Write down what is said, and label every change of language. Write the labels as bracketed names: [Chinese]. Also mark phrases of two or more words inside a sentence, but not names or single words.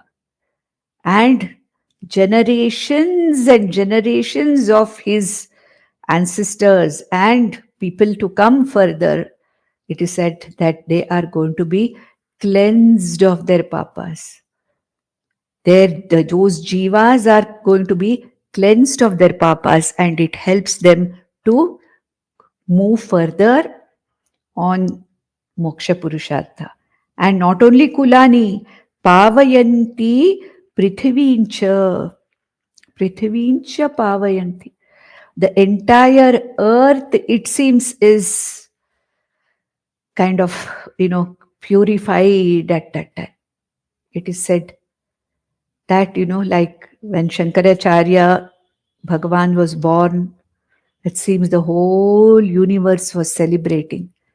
[English] And generations and generations of his ancestors and people to come further, it is said that they are going to be cleansed of their papas. Those jivas are going to be cleansed of their papas, and it helps them to move further on [Sanskrit] moksha purushartha. [English] And not only [Sanskrit] kulani, pavayanti prithivincha pavayanti. [English] The entire earth, it seems, is kind of, purified at that time. It is said That, like when Shankaracharya Bhagavan was born, it seems the whole universe was celebrating.